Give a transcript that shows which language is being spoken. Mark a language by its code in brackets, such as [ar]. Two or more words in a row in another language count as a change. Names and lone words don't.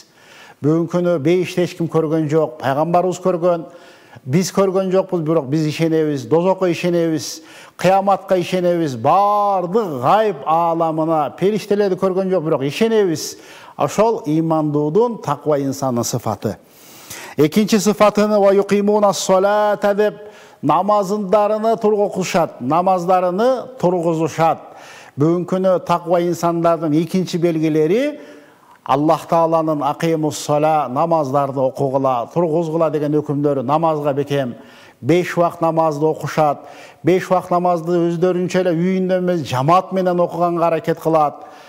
[ky] Бүгүнкү күнү бейиште эч ким көргөн жок, пайгамбарыбыз көргөн, биз көргөн жокпуз, бирок биз ишенебиз, дозокко ишенебиз, кыяматка ишенебиз, бардык гайб ааламына, периштелерди көргөн жок, бирок ишенебиз. Ошол имандуудун, таква инсандын сыфаты. Экинчи сыфатыны [ar] ويقيمون الصلاة [ky] деп намаздарыны тургузушат, намаздарыны тургузушат. Бүгүнкү күнү таква инсандардын экинчи белгилери Аллах Тааланын [ar] أقيموا الصلاة, [ky] намаздарды окугула, тургузгула деген өкүмдөрү намазга бекем 5 вакыт намазды окушат. 5 вакыт намазды өздөрүнчө эле үйүндө эмес жамаат менен окуганга аракет кылат.